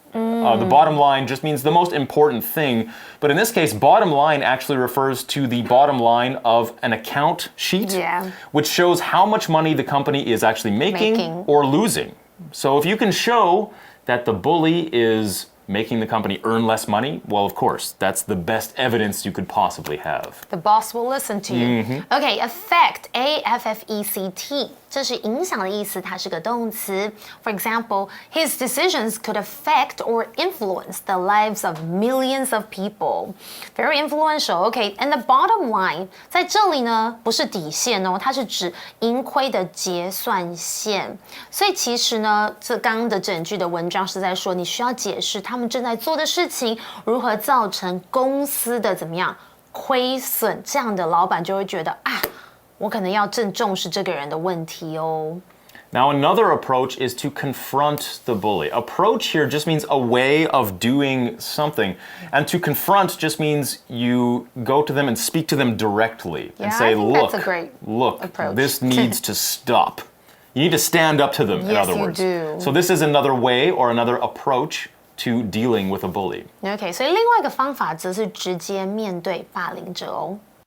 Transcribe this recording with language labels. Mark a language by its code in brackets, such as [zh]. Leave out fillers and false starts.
[en] The bottom line just means the most important thing. But in this case, bottom line actually refers to the bottom line of an account sheet, which shows how much money the company is actually making or losing. So if you can show that the bully is making the company earn less money, well, of course, that's the best evidence you could possibly have. The boss will listen to you. Okay, affect, A-F-F-E-C-T. [zh] 这是影响的意思，它是个动词。 [en] For example, his decisions could affect or influence the lives of millions of people. Very influential. Okay, and the bottom line [zh] 在这里呢，不是底线哦，它是指盈亏的结算线。所以其实呢，这刚刚的整句的文章是在说，你需要解释他们正在做的事情如何造成公司的怎么样亏损，这样的老板就会觉得啊。我可能要正重视这个人的问题哦。 [en] Now, another approach is to confront the bully. Approach here just means a way of doing something. And to confront just means you go to them and speak to them directly and say, that's a great approach. This needs to stop. You need to stand up to them, in other words. You do. So this is another way or another approach to dealing with a bully. [zh] Okay, 所以另外一个方法则是直接面对霸凌者哦。